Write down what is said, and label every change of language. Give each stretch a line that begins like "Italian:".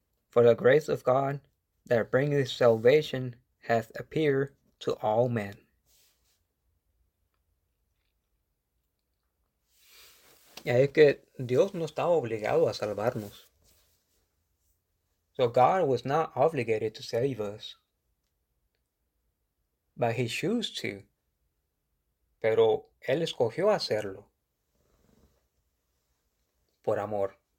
English: For the grace of God that bringeth salvation hath appeared to all men.
Spanish: Y es que Dios no estaba obligado a salvarnos.
English: So God was not obligated to save us. But he chose to.
Spanish: Pero él escogió hacerlo. Por amor.